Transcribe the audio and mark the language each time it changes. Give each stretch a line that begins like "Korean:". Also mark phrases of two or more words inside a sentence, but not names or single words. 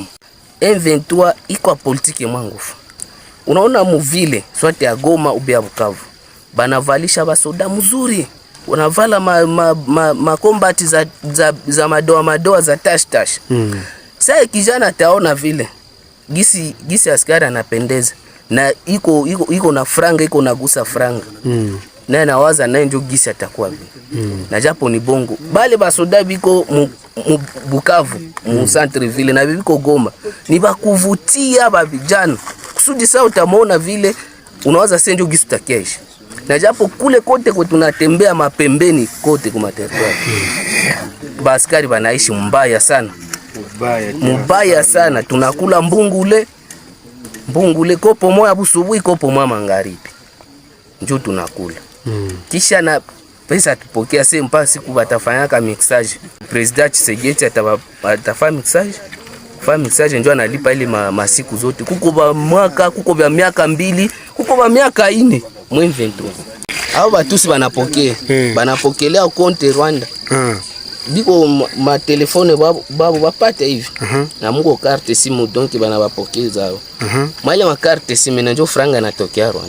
Swahili: M23 iko politiki mwangufu. Unaona muvile swate ya Goma ubia Bukavu banavalisha basoda mzuri, unavala makombati za madoa za tash. Sasa kijana taona vile gisi askari anapendeza na iko na franga, iko na gusa franga. Na nawaza naye ndio gisi atakuwa vile. Na japo ni bongo bale basoda biko Bukavu mu
French: centre ville
Swahili: na biko Goma ni bakuvutia ba vijana kusudi sasa utamona vile unawaza senjo gisi takiaisha. Na japo kule kote kwa tunatembea mapembeni kote kwa territoire baskari banaishi mbaya sana, mbaya sana. Tunakula mbungule kopo moya busubuhi, kopo moya magharibi njoo tunakula. Kisha na pesa tupokea sasa mpaka siku batafanyaka mixage. President Tshisekedi atafanya mixage njoo analipa ile masiku zote. Kuko ba mwaka, kuko ba miaka 2, kuko ba miaka 4 mwezi 23. Hao batusi banapokelea konte Rwanda. Biko ma telefone babu bapate hivi. Na mungo carte simu donc banabapokeza hao. Mwale ma carte simu na njoo franga natokea Rwanda.